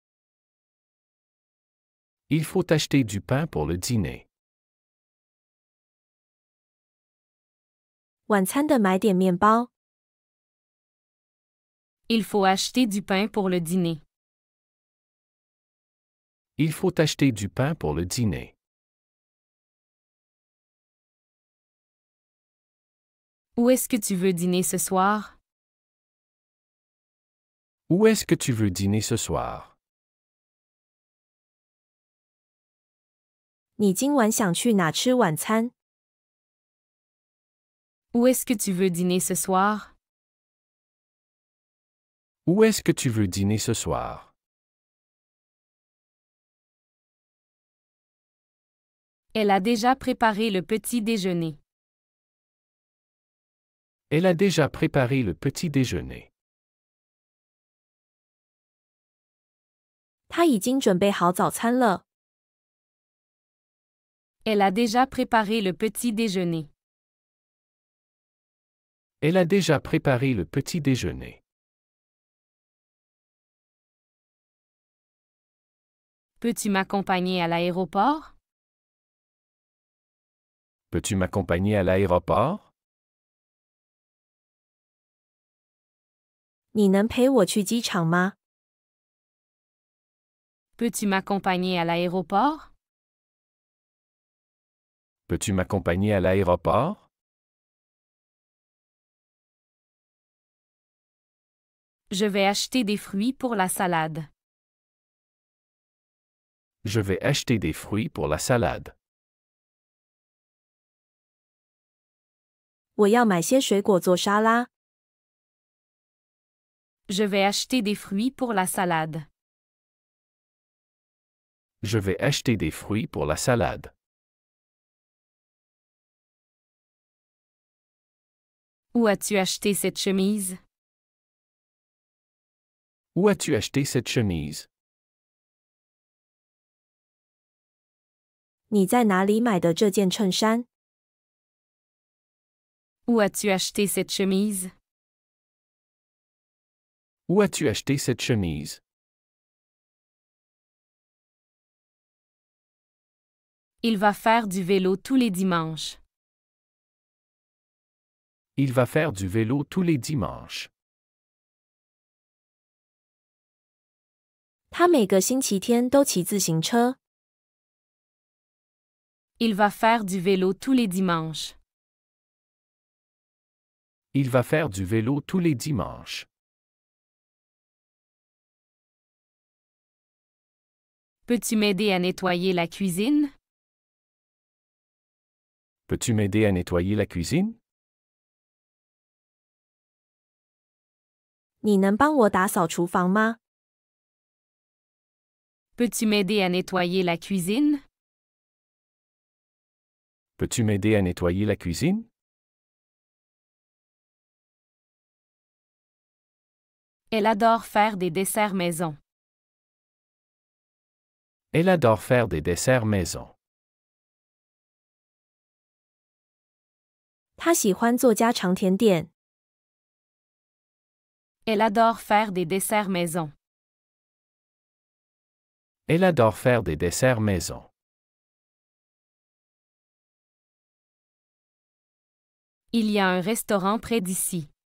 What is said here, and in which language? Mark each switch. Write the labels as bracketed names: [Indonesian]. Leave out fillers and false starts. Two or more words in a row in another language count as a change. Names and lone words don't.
[French] Il faut acheter du pain pour le dîner. [Chinese] 晚餐的买点面包。 [French] Il faut acheter du pain pour le dîner. Il faut acheter du pain pour le dîner. Où est-ce que tu veux dîner ce soir? Où est-ce que tu veux dîner ce soir? [Chinese] 你今晚想去哪吃晚餐？ [French] Où est-ce que tu veux dîner ce soir? Où est-ce que tu veux dîner ce soir? Elle a déjà préparé le petit déjeuner. Elle a déjà préparé le petit déjeuner. [Chinese] 他已经准备好早餐了。 [French] Elle a déjà préparé le petit déjeuner. Elle a déjà préparé le petit déjeuner. Peux-tu m'accompagner à l'aéroport? Peux-tu m'accompagner à l'aéroport? [Chinese] 你能陪我去机场吗？ [French] Peux-tu m'accompagner à l'aéroport? Peux-tu m'accompagner à l'aéroport? Je vais acheter des fruits pour la salade. Je vais acheter des fruits pour la salade. [Chinese] 我要买些水果做沙拉。 [French] Je vais acheter des fruits pour la salade. Je vais acheter des fruits pour la salade. Où as-tu acheté cette chemise? Où as-tu acheté cette chemise? [Chinese] 你在哪里买的这件衬衫？ [French] Où as-tu acheté cette chemise? Où as-tu acheté cette chemise? Il va faire du vélo tous les dimanches. Il va faire du vélo tous les dimanches. [Chinese] 他每个星期天都骑自行车。 [French] Il va faire du vélo tous les dimanches. Il va faire du vélo tous les dimanches. Peux-tu m'aider à nettoyer la cuisine? Peux-tu m'aider à nettoyer la cuisine? [Chinese] 你能帮我打扫厨房吗？ [French] Peux-tu m'aider à nettoyer la cuisine? Peux-tu m'aider à nettoyer la cuisine? Elle adore faire des desserts maison. Elle adore faire des desserts maison. [Chinese] 她喜欢做家常甜点。 [French] Elle adore faire des desserts maison. Elle adore faire des desserts maison. Il y a un restaurant près d'ici.